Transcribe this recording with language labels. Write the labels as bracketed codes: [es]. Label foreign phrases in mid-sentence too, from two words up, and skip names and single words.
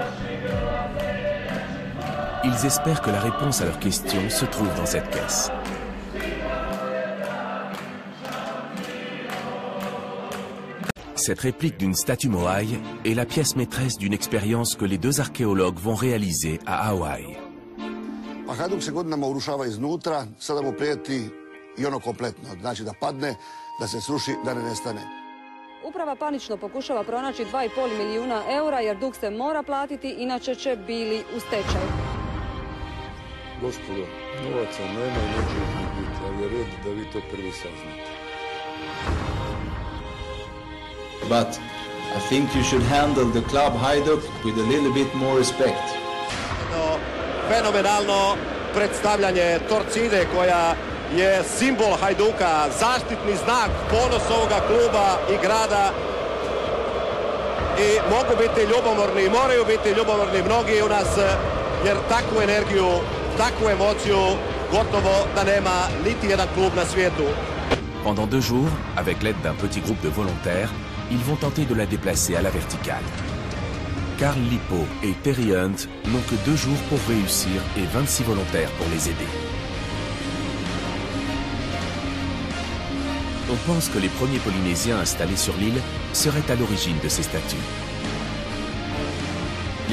[fr] Ils espèrent que la réponse à leurs questions se trouve dans cette caisse. Cette réplique d'une statue moai est la pièce maîtresse d'une expérience que les deux archéologues vont réaliser à Hawaï. [hr] Hajduk se godinama urušava iznutra, sada mu prijeti I ono kompletno, znači da padne, da se sruši, da ne nestane. Uprava panično pokušava pronaći 2,5 milijuna eura jer dug se mora platiti, inače će bili u stečaju. Gospodo, novaca nema I neće ih biti, ali je red da vi to prvi saznate. [en] But I think you should handle the club Hajduk with a little bit more respect. [hr] Fenomenalno predstavljanje Torcide koja je simbol Hajduka, zaštitni znak, ponos ovoga kluba I grada I mogu biti ljubomorni, moraju biti ljubomorni mnogi u nas jer takvu energiju, takvu emociju gotovo da nema niti jedan klub na svijetu. [fr] Pendant 2 jours, avec l'aide d'un petit groupe de volontaires, ils vont tenter de la déplacer à la verticale. Carl Lippo et Terry Hunt n'ont que 2 jours pour réussir et 26 volontaires pour les aider. On pense que les premiers Polynésiens installés sur l'île seraient à l'origine de ces statues.